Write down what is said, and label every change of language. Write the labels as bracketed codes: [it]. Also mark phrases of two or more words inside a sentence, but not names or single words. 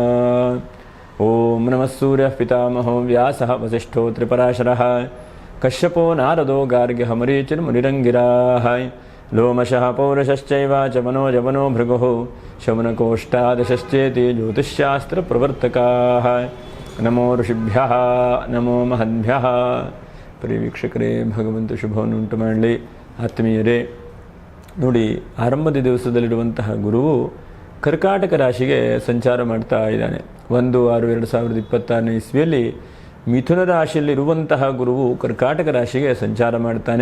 [sa] ओम नमः सूर्यः पितामहो व्यासः वसिष्ठो त्रिपराशरः कश्यपो नारदो गार्ग्यः मरीचिर्मुनिरङ्गिराः लोमशः पौरुषश्चैव च मनोजवनो भृगुः शमनकोष्ठादशश्चेति ज्योतिष्शास्त्रप्रवर्तकाः। नमो ಋಷಿಭ್ಯಃ ನಮೋ ಮಹದ್ಭ್ಯಃ। [kn] ಪ್ರಿಯ ವೀಕ್ಷಕರೇ, ಭಗವಂತ ಶುಭವನ್ನು ಉಂಟು ಮಾಡಲಿ. ಆತ್ಮೀಯರೇ, ನೋಡಿ, ಆರಂಭದ ದಿವಸದಲ್ಲಿರುವಂತಹ ಗುರುವು ಕರ್ಕಾಟಕ ರಾಶಿಗೆ ಸಂಚಾರ ಮಾಡ್ತಾ ಇದ್ದಾನೆ. 1/6/2026 ಇಸ್ವಿಯಲ್ಲಿ ಮಿಥುನ ರಾಶಿಯಲ್ಲಿರುವಂತಹ ಗುರುವು ಕರ್ಕಾಟಕ ರಾಶಿಗೆ ಸಂಚಾರ ಮಾಡ್ತಾನೆ.